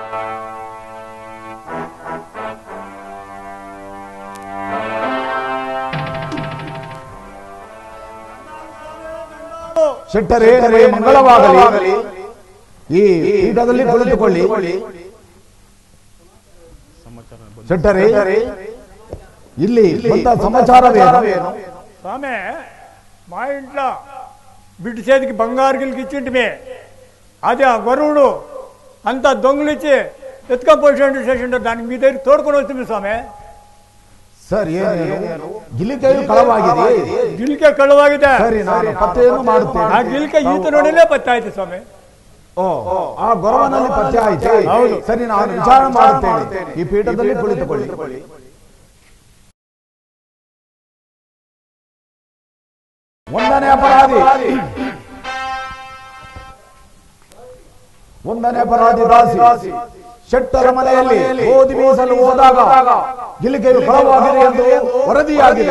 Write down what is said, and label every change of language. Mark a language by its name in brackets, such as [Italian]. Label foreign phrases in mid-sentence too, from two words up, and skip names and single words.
[Kannada] ಶೆಟ್ಟರೇ, ಮಂಗಳವಾಗಲಿ. ಈ ಪೀಠದಲ್ಲಿ ಕುಳಿತುಕೊಳ್ಳಿ. ಶೆಟ್ಟರೇ, ಇಲ್ಲಿ ಬಂದ సమాచారమేను? [Telugu] స్వామి, మా ఇంట్లో బిడ్డ చేతికి బంగారు గిలికి ఇచ్చింటిమే. అది ఆ గరువుడు అంతా దొంగలిచ్చి ఎత్తుకపోయి దానికి మీ దగ్గర తోడుకొని వస్తుంది స్వామి. [Kannada] ಸರ್, ಏನು ಗಿಲಿಕೆಯು ಕಳವಾಗಿದೆ? ಗಿಲಿಕೆ ಕಳವಾಗಿದೆ. ಸರಿ, ನಾನು ಪತ್ತೆಯನ್ನು ಮಾಡುತ್ತೇನೆ. ಆ ಗಿಲಿಕೆ ಈತ ನೋಡಿನೇ ಪತ್ತೆ ಆಯ್ತು ಸ್ವಾಮಿ. ಆ ಗೊರವನಲ್ಲಿ ಪತ್ತೆ ಆಯ್ತು. ಹೌದು. ಸರಿ, ನಾನು ವಿಚಾರ ಮಾಡುತ್ತೇನೆ. ಈ ಪೀಠದಲ್ಲಿ ಕುಳಿತುಕೊಳ್ಳಿ. ಒಂದನೇ ಅಪರಾಧಿ ದಾಸಿ ಶೆಟ್ಟರ ಮನೆಯಲ್ಲಿ ಗೋಧಿ ಬೀಸಲು ಹೋದಾಗ ಗಿಲಿಕೆಯು ಕಳವಾಗಿದೆ ಎಂದು ವರದಿಯಾಗಿದೆ.